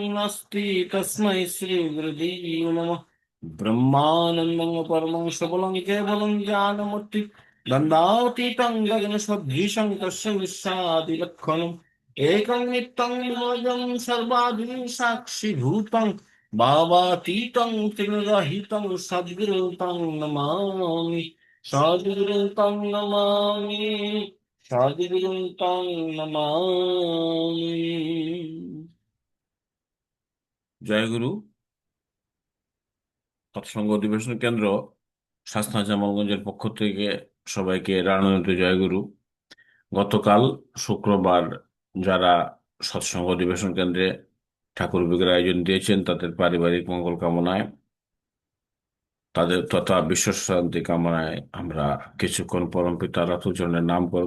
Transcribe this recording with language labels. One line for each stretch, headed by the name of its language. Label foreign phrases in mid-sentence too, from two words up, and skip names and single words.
Sanskrit: नास्ति तस्मै श्रीगुरुवे नमः ब्रह्मानन्दं परमं सबलं केवलं ज्ञानमूर्ति गन्धातीतं गगनसदृशं तस्य विश्वादिलक्षणम् एकं नित्यं निमग्नं सर्वादिं साक्षिभूतं भावातीतं त्रिगुणरहितं सद्गुरुं तं नमामि सद्गुरुं तं नमामि सद्गुरुं तं नमामि।
Bangla: জয় গুরু। সৎসঙ্গ অধিবেশন কেন্দ্র শাসনা জামালগঞ্জের পক্ষ থেকে সবাইকে রানুতে জয়গুরু। গতকাল শুক্রবার যারা সৎসঙ্গ অধিবেশন কেন্দ্রে ঠাকুর বিগ্রহ আয়োজন দিয়েছেন তাদের পারিবারিক মঙ্গল কামনায়, তাদের তথা বিশ্বশান্তি কামনায় আমরা কিছুক্ষণ পরমপিতা রাতুচরণের নাম করব।